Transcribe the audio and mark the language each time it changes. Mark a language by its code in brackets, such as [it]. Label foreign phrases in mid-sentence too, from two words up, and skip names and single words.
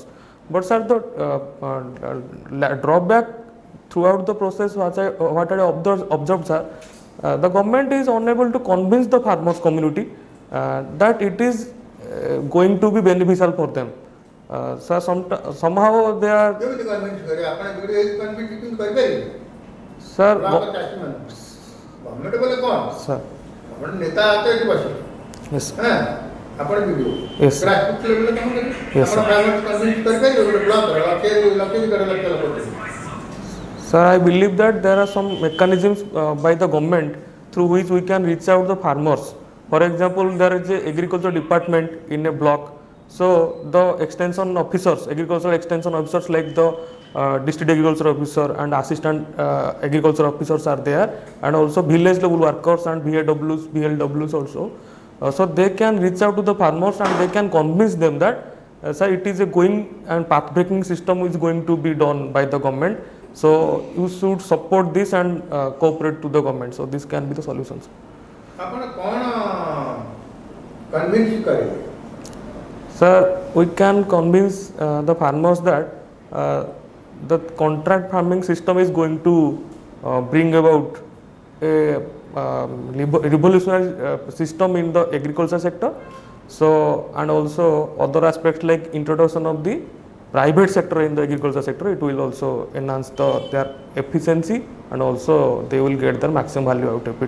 [en] But sir, the drawback throughout the process what I observed, sir, the government is unable to convince the farmers community that it is going to be beneficial for them. Sir, somehow they are, [or] କେମିତି କନଭିନ୍ସ କରିବେ? ଆପଣ ଭିଡ଼ିଓ କନଭିନ୍ସ କରିପାରିବେ? [en] sir, [or] ଗଭର୍ଣ୍ଣମେଣ୍ଟ ବୋଲେ କ'ଣ? [en] sir, [or] ଆପଣ ନେତା ହାତ ଏଠି ବସିବେ, [en] yes, [or] ହଁ ଆପଣ ଭିଡ଼ିଓ [en] Yes, sir. grassroot level [or] କାମ କରିବେ, [en] Yes, [or] ଆପଣ [en] sir. [or] ପ୍ରାଇଭେଟ୍ କନଭିନ୍ସ କରିପାରିବେ? ଗୋଟେ ବ୍ଲକରେ ଲକ୍ଷ ଲକ୍ଷ ଲକ୍ଷ ଲୋକ [en] sir, I believe that there are some mechanisms by the government through which we can reach out the farmers For example, there is a agriculture department in a block. So the extension officers, agricultural extension officers like the district agriculture officer and assistant agriculture officers are there, and also village level workers and VAWs, BLWs also. So they can reach out to the farmers and they can convince them that sir, it is a going and path breaking system is going to be done by the government. So you should support this and cooperate to the government. So this can be the solutions. [or] ଆପଣ କ'ଣ କନଭିନ୍ସ କରିବେ? [en] Sir, we can convince the farmers that the contract farming system is going to bring about a revolutionary system in the agriculture sector. So, and also other aspects like introduction of the private sector in the agriculture sector, it will also enhance their efficiency, and also they will get their maximum value out of it.